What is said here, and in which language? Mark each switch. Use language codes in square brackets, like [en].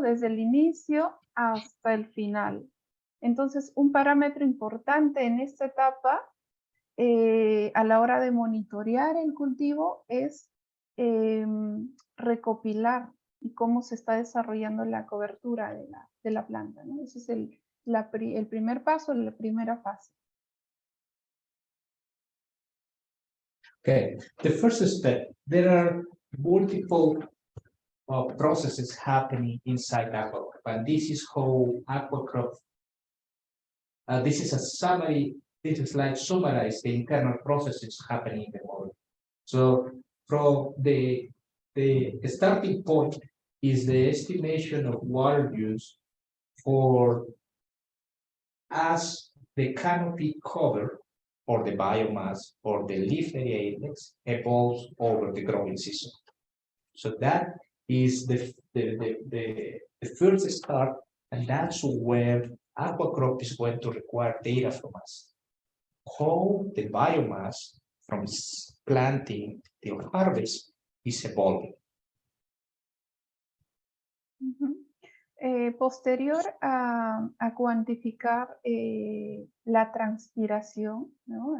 [es] Desde el inicio hasta el final. Entonces, un parámetro importante en esta etapa a la hora de monitorear el cultivo es recopilar y cómo se está desarrollando la cobertura de la planta, ¿no? Ese es el primer paso, la primera fase. [en] Okay, the first step, there are multiple processes happening inside aquacrop, and this is how aquacrop, this is a summary, this is like summarize the internal processes happening in the model. So from the starting point is the estimation of water use for as the canopy cover or the biomass or the leaf area index evolves over the growing season. So that is the first start, and that's where aquacrop is going to require data from us. How the biomass from planting till harvest is evolving. [es] Posterior a cuantificar la transpiración, ¿no?